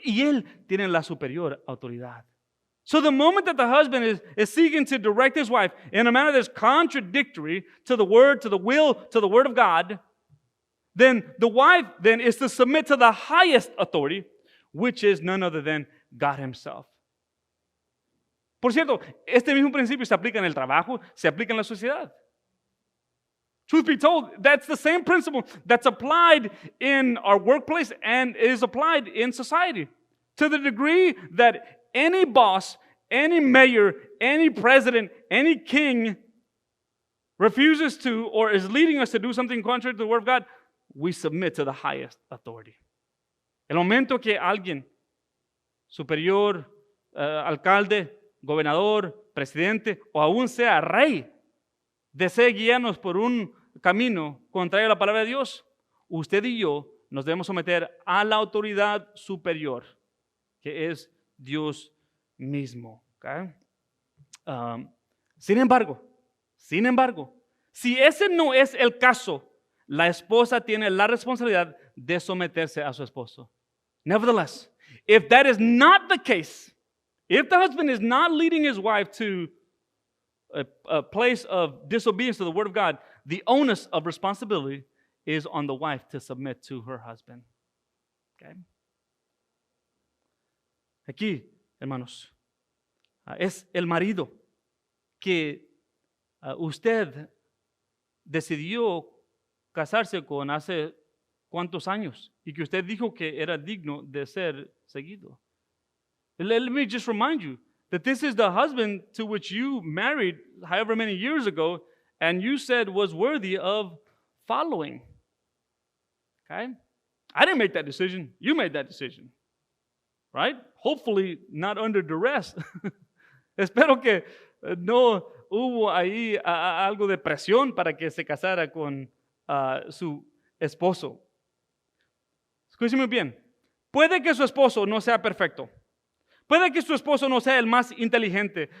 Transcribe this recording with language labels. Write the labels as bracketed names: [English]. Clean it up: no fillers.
[Spanish] Y Él tiene la superior autoridad. [English] So the moment that the husband is seeking to direct his wife in a manner that's contradictory to the word, to the will, to the word of God, then the wife then is to submit to the highest authority, which is none other than God Himself. [Spanish] Por cierto, este mismo principio se aplica en el trabajo, se aplica en la sociedad. [English] Truth be told, that's the same principle that's applied in our workplace and is applied in society. To the degree that any boss, any mayor, any president, any king refuses to or is leading us to do something contrary to the word of God, we submit to the highest authority. [Spanish] El momento que alguien, superior, alcalde, gobernador, presidente o aún sea rey, desee guiarnos por un camino contrario a la palabra de Dios, usted y yo nos debemos someter a la autoridad superior, que es Dios mismo. ¿Okay? Sin embargo, si ese no es el caso, la esposa tiene la responsabilidad de someterse a su esposo. [English] Nevertheless, if that is not the case, if the husband is not leading his wife to a place of disobedience to the word of God, the onus of responsibility is on the wife to submit to her husband. Okay? [Spanish] Aquí, hermanos, es el marido que usted decidió casarse con hace cuántos años y que usted dijo que era digno de ser seguido. [English] Let me just remind you that this is the husband to which you married however many years ago and you said was worthy of following. Okay? I didn't make that decision. You made that decision. Right? Hopefully not under duress. [Spanish] Espero que no hubo ahí algo de presión para que se casara con su esposo. Escúcheme bien. Puede que su esposo no sea perfecto. Puede que su esposo no sea el más inteligente.